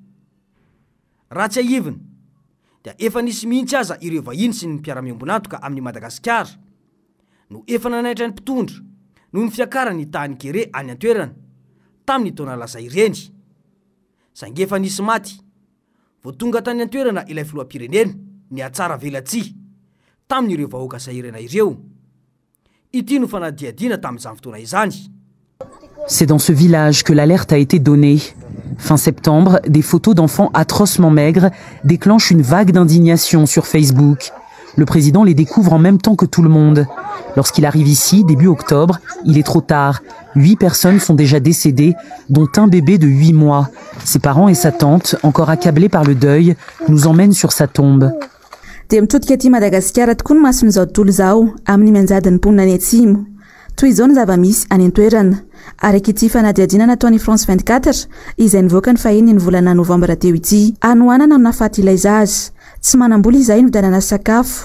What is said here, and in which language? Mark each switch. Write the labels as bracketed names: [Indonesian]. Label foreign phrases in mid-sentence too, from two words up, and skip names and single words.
[Malagasy] Raha tsy ahivina dia efa nisy mihitsy aza ireo vahiny sy ny mpiara-miombonantoka amin'ny Madagasikara no efa nanaitra ny mpitondra noho ny fiakarany tany kere any an-toerana tamin'ny taona lasa ireny. Saingy efa nisy maty vao tonga tany an-toerana ilay filoham-pirenena ny atsara velatsia tamin'ireo vahoaka sahirana ireo. Ity no fanadihadiana tamin'izany fotoana izany. [French] C'est dans ce village que l'alerte a été donnée. Fin septembre, des photos d'enfants atrocement maigres déclenchent une vague d'indignation sur Facebook. Le président les découvre en même temps que tout le monde. Lorsqu'il arrive ici, début octobre, il est trop tard. 8 personnes sont déjà décédées, dont un bébé de 8 mois. Ses parents et sa tante, encore accablés par le deuil, nous emmènent sur sa tombe. [Malagasy] Dia mitodika aty Madagasikara tokoa ny mason'izao tontolo izao amin'ny manjadin'ny mponina any atsimo. Toy izao ny zava-misy any an-toerana. Araka ity fanadihadiana nataon'ny France 24 izay nivoaka ny fahiny ny volana Novambra teo ity. Anoanana no nahafaty ilay zaza. Tsy manam-bola izay no vidanana sakafo.